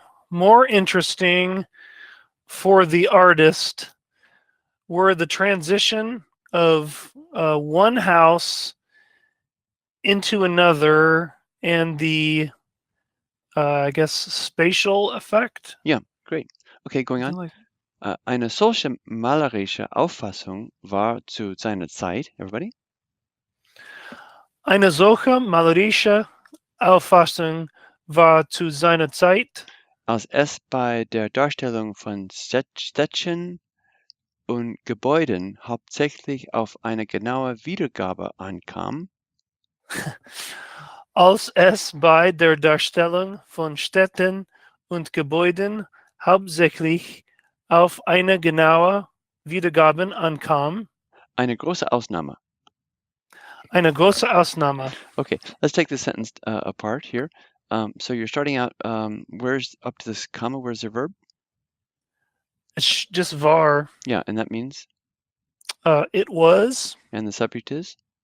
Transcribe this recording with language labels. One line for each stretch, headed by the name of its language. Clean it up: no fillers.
English: More interesting for the artist were the transition of one house into another and the, I guess, spatial effect. Yeah, great. Okay, going on. Like
German: Eine solche malerische Auffassung war zu seiner Zeit, everybody? Eine solche malerische Auffassung war zu seiner Zeit, als es bei der Darstellung von Städtchen und Gebäuden hauptsächlich auf eine genaue Wiedergabe ankam, als es bei der Darstellung von Städten und Gebäuden hauptsächlich auf eine genaue Wiedergabe ankam. Eine große Ausnahme. Eine große Ausnahme.
English: Okay, let's take this sentence apart here. So you're starting out, where's up to this comma, where's the verb? It's just var. Yeah, and that means? It was. And the subject is?